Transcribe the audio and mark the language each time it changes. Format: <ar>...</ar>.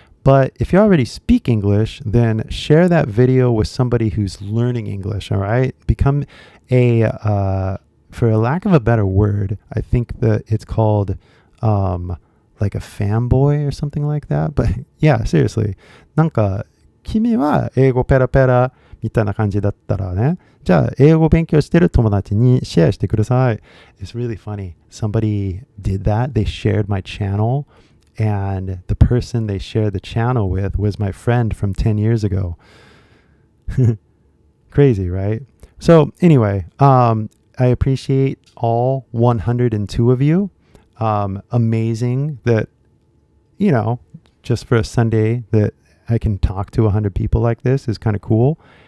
<en>But if you already speak English, then share that video with somebody who's learning English, all right? Become for a lack of a better word, I think that it's called like a fanboy or something like that. But yeah, seriously.</en> <ja>なんか、君は英語ペラペラみたいな感じだったらね、じゃあ英語勉強してる友達にシェアしてください.</ja> <en>It's really funny. Somebody did that. They shared my channel. And the person they shared the channel with was my friend from 10 years ago. Crazy, right? So anyway, I appreciate all 102 of you. Amazing that, just for a Sunday that I can talk to 100 people like this is kind of cool.</en>